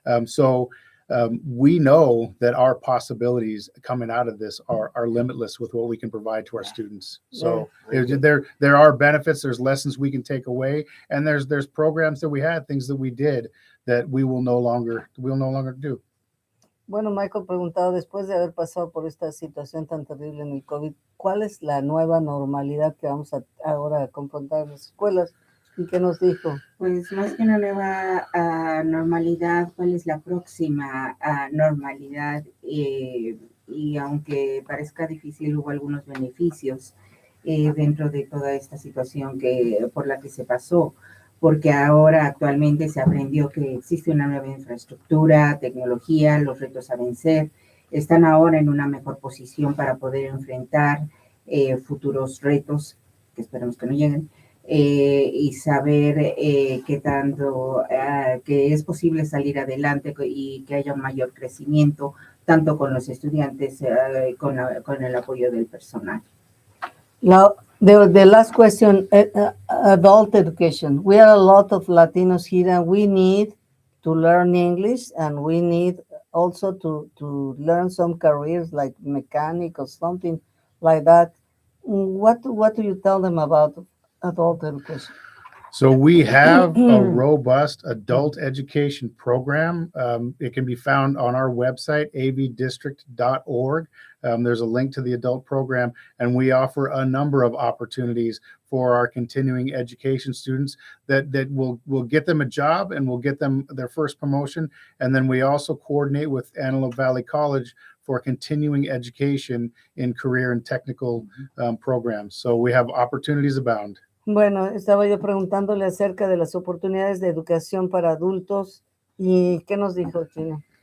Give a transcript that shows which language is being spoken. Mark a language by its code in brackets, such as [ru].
[en] So we know that our possibilities coming out of this are limitless with what we can provide to our students. So there are benefits, there's lessons we can take away, and there's programs that we had, things that we did that we'll no longer do. [es] Bueno, Michael preguntaba, después de haber pasado por esta situación tan terrible en el COVID, ¿cuál es la nueva normalidad que vamos ahora a confrontar en las escuelas? ¿Y qué nos dijo? Pues más que una nueva normalidad, ¿cuál es la próxima normalidad? Y y aunque parezca difícil, hubo algunos beneficios dentro de toda esta situación por la que se pasó, porque ahora actualmente se aprendió que existe una nueva infraestructura, tecnología, los retos a vencer, están ahora en una mejor posición para poder enfrentar futuros retos, que esperemos que no lleguen, y saber qué tanto, que es posible salir adelante y que haya un mayor crecimiento, tanto con los estudiantes, con el apoyo del personal. [en] Now, the last question, adult education. We are a lot of Latinos here and we need to learn English and we need also to learn some careers like mechanic or something like that. What do you tell them about adult education? So we have a robust adult education program. It can be found on our website, avdistrict.org. There's a link to the adult program, and we offer a number of opportunities for our continuing education students that will get them a job and will get them their first promotion. And then we also coordinate with Antelope Valley College for continuing education in career and technical programs. So we have opportunities abound. [es] Bueno, estaba yo preguntándole acerca de las oportunidades de educación para adultos y ¿qué nos dijo, Chino?